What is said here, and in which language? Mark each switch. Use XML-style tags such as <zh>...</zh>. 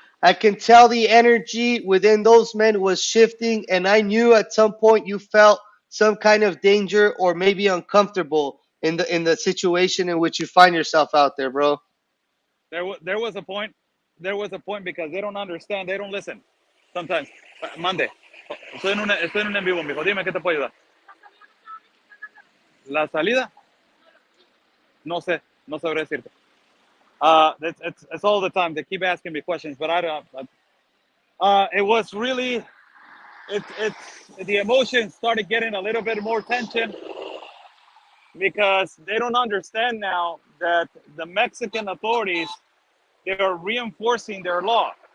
<en>I can tell the energy within those men was shifting, and I knew at some point you felt some kind of danger or maybe uncomfortable in the situation in which you find yourself out there, bro. there was a point. There was a point because they don't understand. They don't listen. Sometimes.</en> <es>Mande. Estoy en un en vivo, mijo. Dime qué te puedo ayudar. La salida, no sé, no sabré decirte.</es> <en>It's all the time. They keep asking me questions, but I don't. It was really it's the emotions started getting a little bit more tension because they don't understand now that the Mexican authorities, they are reinforcing their law.</en>